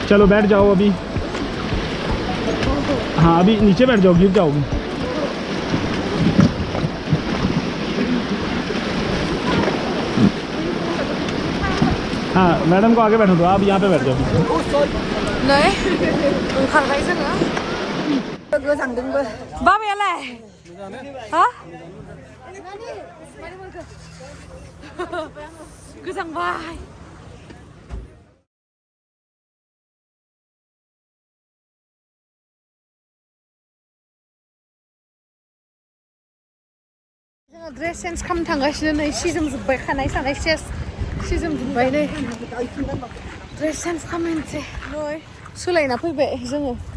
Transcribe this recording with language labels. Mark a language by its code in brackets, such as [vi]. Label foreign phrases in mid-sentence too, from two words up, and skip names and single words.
[hi] चलो बैठ जाओ अभी, हाँ अभी नीचे बैठ जाओ, गिर जाओगे। हाँ मैडम को आगे बैठो दो, आप यहाँ पे बैठ जाओ। [brx] नहीं ओंखारबाय जोङो गोजांदोंबो बाबायालाय हा गोजांबाय जोङो [en] dress change [brx] खालामनो थांगासिनो नै सिजोमजोब्बाय खानाय सानाय सेस सिजोमजोब्बाय नै [en] dress change [brx] खालामनोसै नै सोलायना फैबाय जोङो